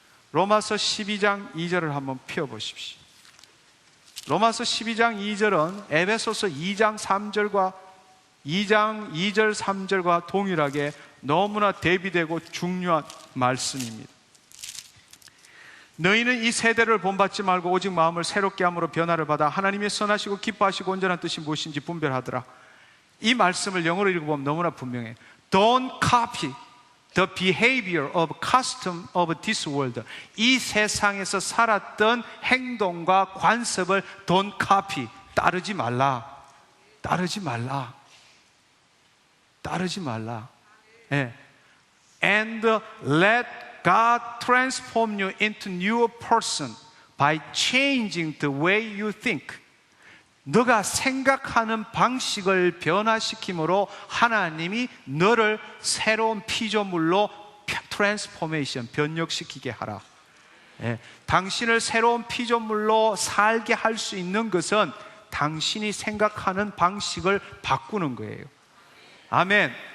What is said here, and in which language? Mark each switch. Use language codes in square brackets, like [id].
[ko] 로마서 12장 2절을 한번 펴보십시오. 로마서 12장 2절은 에베소서 2장 3절과 2장 2절 3절과 동일하게 너무나 대비되고 중요한 말씀입니다. 너희는 이 세대를 본받지 말고 오직 마음을 새롭게 함으로 변화를 받아 하나님의 선하시고 기뻐하시고 온전한 뜻이 무엇인지 분별하더라. 이 말씀을 영어로 읽어보면 너무나 분명해. [en] Don't copy the behavior of custom of this world. [ko] 이 세상에서 살았던 행동과 관습을 [en] don't copy, [ko] 따르지 말라. 따르지 말라. 따르지 말라. 예. [en] And let God transform you into new person by changing the way you think. [ko] 너가 생각하는 방식을 변화시킴으로 하나님이 너를 새로운 피조물로 트랜스포메이션, 변력시키게 하라. 예, 당신을 새로운 피조물로 살게 할 수 있는 것은 당신이 생각하는 방식을 바꾸는 거예요. 아멘.